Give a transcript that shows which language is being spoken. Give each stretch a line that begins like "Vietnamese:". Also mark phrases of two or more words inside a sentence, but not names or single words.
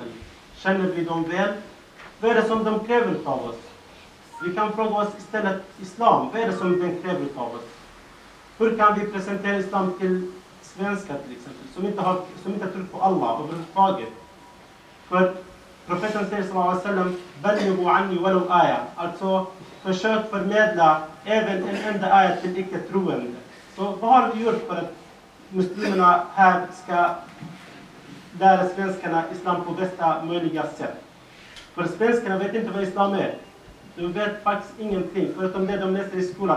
Swedish: Känner vi dem väl? Vad är det som de kräver av oss? Vi kan fråga oss istället islam. Vad är det som den kräver av oss? Hur kan vi presentera islam till svenskar till exempel, som inte tror på Allah överhuvudtaget? För profeten säger
Arabic: صلى الله عليه وسلم, "بلغوا عني ولو آية",
Swedish: alltså försök förmedla även en enda aya till icke-troende. Så vad har vi gjort för att muslimerna här ska lära svenskarna islam på bästa möjliga sätt? För svenskarna vet inte vad islam är. De vet faktiskt ingenting, förutom det de läser i skolan.